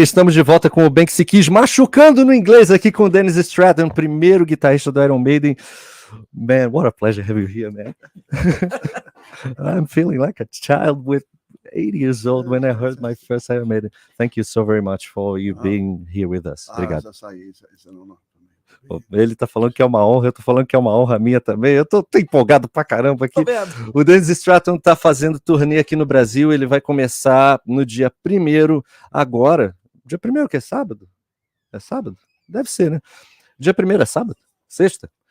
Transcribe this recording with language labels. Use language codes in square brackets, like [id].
[pt] Estamos de volta com o Bem Que Se Kiss, machucando no inglês aqui com o Dennis Stratton, primeiro guitarrista do Iron Maiden. [en] Man, what a pleasure having you here, man. I'm feeling like a child with 80 years old when I heard my first Iron Maiden. Thank you so very much for you being here with us. [pt] Obrigado. [en] As I say, it's an honor. [pt] Ele tá falando que é uma honra, eu tô falando que é uma honra minha também. Eu tô empolgado pra caramba aqui. O Dennis Stratton tá fazendo turnê aqui no Brasil. Ele vai começar no dia 1º agora. Dia 1º que é sábado? É sábado? Deve ser, né? Dia 1º é sábado? Sexta?